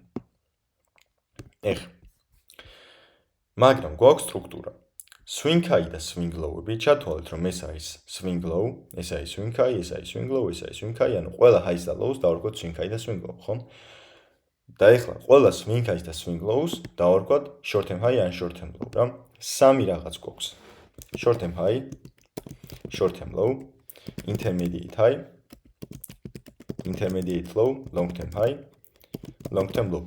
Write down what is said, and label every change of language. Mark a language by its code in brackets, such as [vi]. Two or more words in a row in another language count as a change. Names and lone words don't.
[ka] ეხლა მაგრამ გვაქვს სტრუქტურა. [en] swing high [ka] და [en] swing low-ები, [ka] ჩათვალეთ, რომ ეს არის [en] swing low, [ka] ეს არის [en] swing high, [ka] ეს არის [en] swing low, [ka] ეს არის [en] swing high, [ka] ანუ ყველა highs და lows დავარქვათ [en] swing high [ka] და [en] swing low, [ka] ხო? და ეხლა ყველა [en] swing highs [ka] და [en] swing lows [ka] დავარქვათ [en] short term high [ka] ან [en] short term low, [ka] რა. სამი რაღაც გვაქვს. [en] short term high, short term low, intermediate high, intermediate low, long term high, long term low.